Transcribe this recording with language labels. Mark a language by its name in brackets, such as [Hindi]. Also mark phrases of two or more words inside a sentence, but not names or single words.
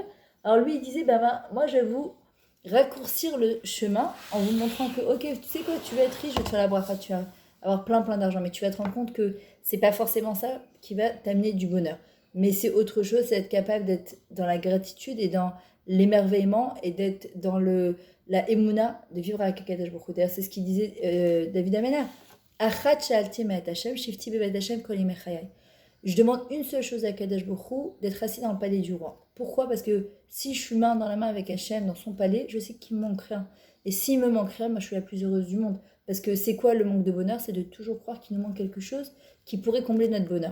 [French] Alors lui, il disait, moi je vais vous raccourcir le chemin en vous montrant que, ok, tu sais quoi, tu vas être riche, je vais te faire la bracha, tu vas avoir plein d'argent, mais tu vas te rendre compte que c'est pas forcément ça qui va t'amener du bonheur. Mais c'est autre chose, c'est être capable d'être dans la gratitude et dans l'émerveillement et d'être dans la émouna, de vivre avec [Hebrew] הקדוש ברוך הוא. [French] D'ailleurs, c'est ce qu'il disait David Améler. [Hebrew] אחת שאלתי מאת השם, שבתי בבית השם כל ימי חיי. [French] Je demande une seule chose à [Hebrew] הקדוש ברוך הוא, [French] d'être assis dans le palais du roi. Pourquoi? Parce que si je suis main dans la main avec Hashem, dans son palais, je sais qu'il me manque rien. Et s'il me manque rien, moi je suis la plus heureuse du monde. Parce que c'est quoi le manque de bonheur? C'est de toujours croire qu'il nous manque quelque chose qui pourrait combler notre bonheur.